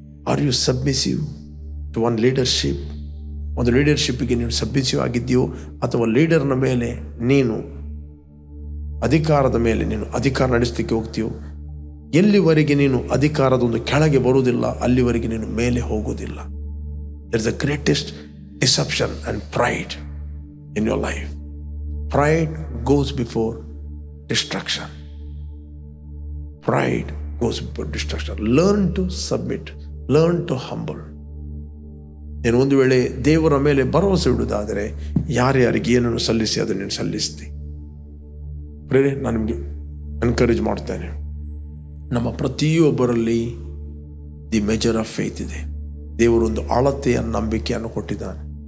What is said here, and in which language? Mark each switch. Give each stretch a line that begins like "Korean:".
English: Are you submissive to one leadership?
Kannada: ಒಂದು ಲೀಡರ್ಶಿಪ್ಗೆ ನೀನು ಸಬ್ಮಿಸಿವ್ ಆಗಿದ್ದೀಯೋ, ಅಥವಾ ಲೀಡರ್ನ ಮೇಲೆ ನೀನು ಅಧಿಕಾರದ ಮೇಲೆ ನೀನು ಅಧಿಕಾರ ನಡೆಸಲಿಕ್ಕೆ ಹೋಗ್ತೀಯೋ? ಎಲ್ಲಿವರೆಗೆ ನೀನು ಅಧಿಕಾರದ ಒಂದು ಕೆಳಗೆ ಬರುವುದಿಲ್ಲ ಅಲ್ಲಿವರೆಗೆ ನೀನು ಮೇಲೆ ಹೋಗುವುದಿಲ್ಲ.
English: There is the greatest deception and pride in your life. Pride goes before destruction. Pride goes before destruction. Learn to submit. Learn to humble.
Kannada: ನೀನು ಒಂದು ವೇಳೆ ದೇವರ ಮೇಲೆ ಭರವಸೆ ಇಡುವುದಾದರೆ ಯಾರ್ಯಾರಿಗೆ ಏನನ್ನು ಸಲ್ಲಿಸಿ ಅದನ್ನು ನೀನು ಸಲ್ಲಿಸ್ತಿ. ಪ್ರೇರೆ, ನಾನು ನಿಮಗೆ ಎನ್ಕರೇಜ್ ಮಾಡ್ತೇನೆ, ನಮ್ಮ ಪ್ರತಿಯೊಬ್ಬರಲ್ಲಿ
English: the measure of faith
Kannada: ಇದೆ. ದೇವರೊಂದು ಅಳತೆಯ ನಂಬಿಕೆಯನ್ನು ಕೊಟ್ಟಿದ್ದಾನೆ.